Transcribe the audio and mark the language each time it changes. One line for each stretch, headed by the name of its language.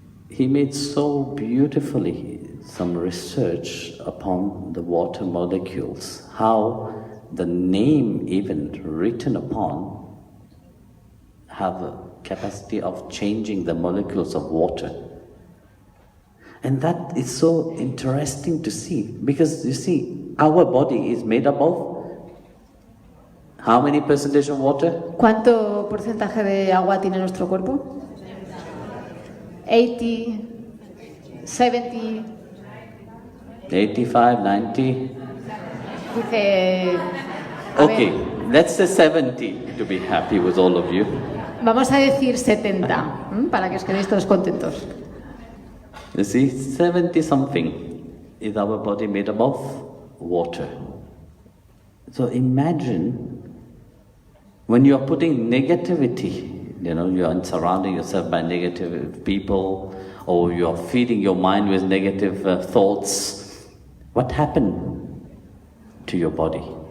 English: He made so beautifully some research upon the water molecules, how the name even written upon have a capacity of changing the molecules of water. And that is so interesting to see, because you see, our body is made up of how many percentage of water?
Spanish: ¿Cuánto porcentaje de agua tiene nuestro cuerpo? 80, 70. 85, 90. Dice.
English: Okay, let's say 70 to be happy with all of you.
Spanish: Vamos a decir 70, para que os quedéis todos contentos.
English: You see, 70 something is our body made up of water. So imagine when you are putting negativity, you know, you are surrounding yourself by negative people, or you are feeding your mind with negative thoughts, what happened to your body?